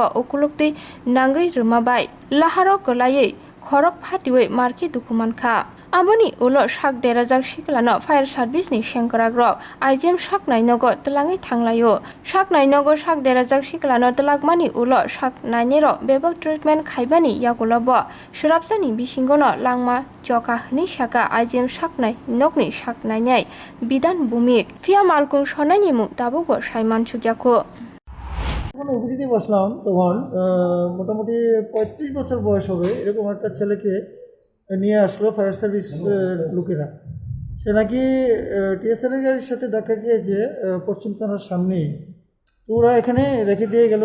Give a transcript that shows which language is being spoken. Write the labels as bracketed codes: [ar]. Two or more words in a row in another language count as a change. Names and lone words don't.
[trp] ukulukti nangui ruma bai laharo golai khorok patiwi marki dukumankha Aboni ulo sak derajak sikilano [en] fire service [trp] ni sengkrak rok IGM saknai nogo tlangai thanglayo saknai nogo sak derajak sikilano tlakmani ulo saknai ni ro bebak treatment khaibani yagulobo surapsani bisingono langma chokha ni saka IGM saknai nokni saknai nai bidan bumik fia malkhwng sonai ni mu tabugo saiman chukyako [bn] ওপিডিতে বসলাম তখন মোটামুটি 35 বছর বয়স হবে এরকম একটা ছেলেকে নিয়ে আসলো [en] fire service [bn] লোকেরা। সে নাকি টিএসআর গাড়ির সাথে ধাক্কা খেয়েছে পশ্চিম থানার সামনেই। তো ওরা এখানে রেখে দিয়ে গেল।